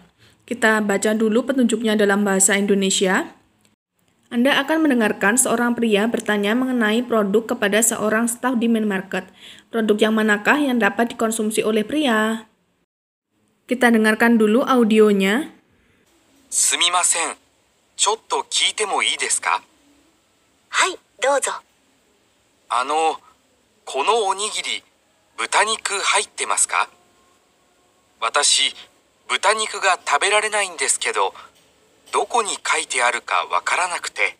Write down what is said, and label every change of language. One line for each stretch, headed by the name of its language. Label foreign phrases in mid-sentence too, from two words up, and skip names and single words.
Indonesian: Kita baca dulu petunjuknya dalam bahasa Indonesia. Anda akan mendengarkan seorang pria bertanya mengenai produk kepada seorang staf di minimarket. Produk yang manakah yang dapat dikonsumsi oleh pria? Kita dengarkan dulu audionya.
Japanese: すみません。ちょっと聞いてもいいですか？はい、どうぞ。このおにぎり、豚肉入ってますか？私、豚肉が食べられないんですけど、どこに書いてあるかわからなくて。